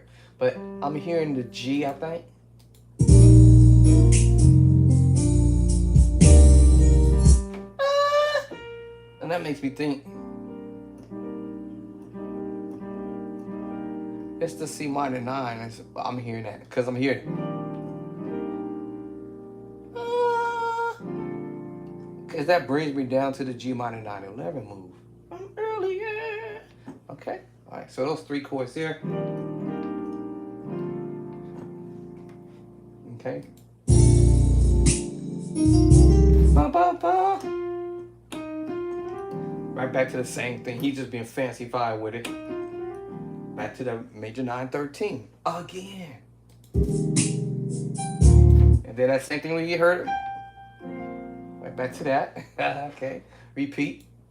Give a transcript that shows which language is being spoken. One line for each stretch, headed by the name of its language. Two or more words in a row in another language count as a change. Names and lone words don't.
English: But I'm hearing the G, I think. And that makes me think it's the C minor 9. I'm hearing that because I'm hearing it. Because that brings me down to the G minor 9/11 move from earlier. Okay. All right. So those 3 chords here. Okay. Ba, ba, ba. Right back to the same thing. He's just being fancy-fied with it. Back to the major 9/13 again. And then that same thing when you heard it. Right back to that. Okay. Repeat.